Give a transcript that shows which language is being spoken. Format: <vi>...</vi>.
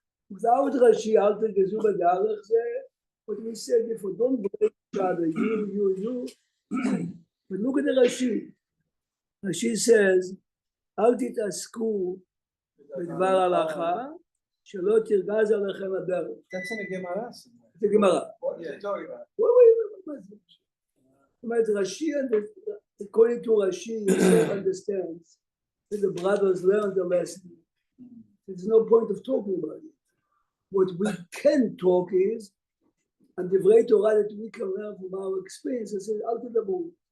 <en>Without Rashi,</en> <he>אל תרגזו בדרך, זה</he> <en>what we said before, don't break each other, you. But look at the Rashi. Rashi says,</en> <he>אל תתעסקו בדבר הלכה, שלא תרגז עליכם הדרך.</he> <en>That's in the Gemara.</en> <he>זה גמרא.</he> <en>What are you talking about?</en> <he>זאת אומרת,</he> <en>Rashi, according to Rashi, Yosef understands that the brothers learned the lesson. There's no point of talking about it. What we can talk is, and the very Torah that we can learn from our experience, I said, Al Tadabu.</en>